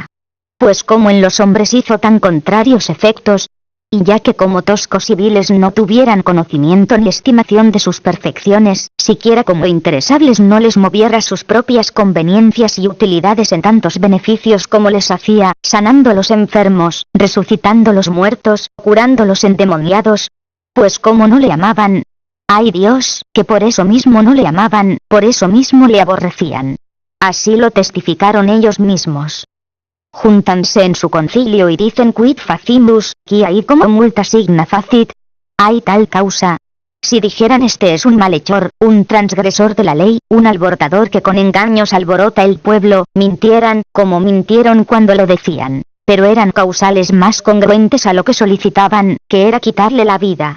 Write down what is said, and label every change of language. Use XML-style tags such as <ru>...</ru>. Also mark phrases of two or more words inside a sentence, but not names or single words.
<es>Pues como en los hombres hizo tan contrarios efectos, y ya que como toscos y viles no tuvieran conocimiento ni estimación de sus perfecciones, siquiera como interesables no les moviera sus propias conveniencias y utilidades en tantos beneficios como les hacía, sanando a los enfermos, resucitando los muertos, curando los endemoniados, pues como no le amaban. ¡Ay Dios, que por eso mismo no le amaban, por eso mismo le aborrecían! Así lo testificaron ellos mismos. Júntanse en su concilio y dicen</es> <la>quid facimus, quia id como multa signa facit.</la> <es>Hay tal causa. Si dijeran este es un malhechor, un transgresor de la ley, un alborotador que con engaños alborota el pueblo, mintieran, como mintieron cuando lo decían. Pero eran causales más congruentes a lo que solicitaban, que era quitarle la vida.</es>